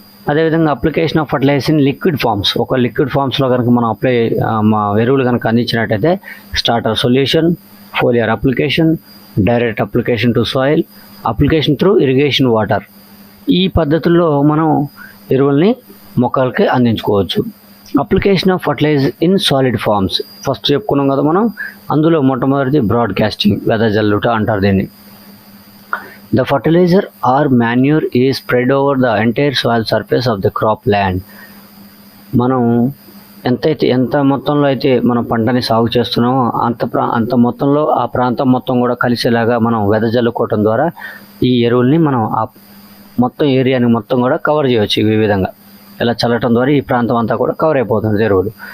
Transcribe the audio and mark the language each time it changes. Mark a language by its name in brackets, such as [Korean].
[English] అదేవిధంగా application of fertilisers in liquid forms, [Telugu] ఒక liquid ఫార్మ్స్లో కనుక మనం మా ఎరువులు కనుక అందించినట్టయితే [English] Starter solution, foliar application, direct application to soil, application through irrigation water. [Telugu] ఈ పద్ధతుల్లో మనం ఎరువుల్ని మొక్కలకి అందించుకోవచ్చు. [English] application of fertiliser in solid forms first [Telugu] చెప్పుకున్నాం కదా మనం. అందులో మొట్టమొదటిది బ్రాడ్కాస్టింగ్, వెదజల్లుట అంటారు దీన్ని. [English] The fertilizer or manure is spread over the entire soil surface of the crop land. [Telugu] మనం ఎంత మొత్తంలో అయితే మనం పంటని సాగు చేస్తున్నామో అంత మొత్తంలో ఆ ప్రాంతం మొత్తం కూడా కలిసేలాగా మనం వెదజల్లుకోవటం ద్వారా ఈ ఎరువుల్ని మనం ఆ మొత్తం ఏరియాని మొత్తం కూడా కవర్ చేయవచ్చు. ఈ విధంగా ఇలా చల్లటం ద్వారా ఈ ప్రాంతం అంతా కూడా కవర్ అయిపోతుంది ఎరువులు.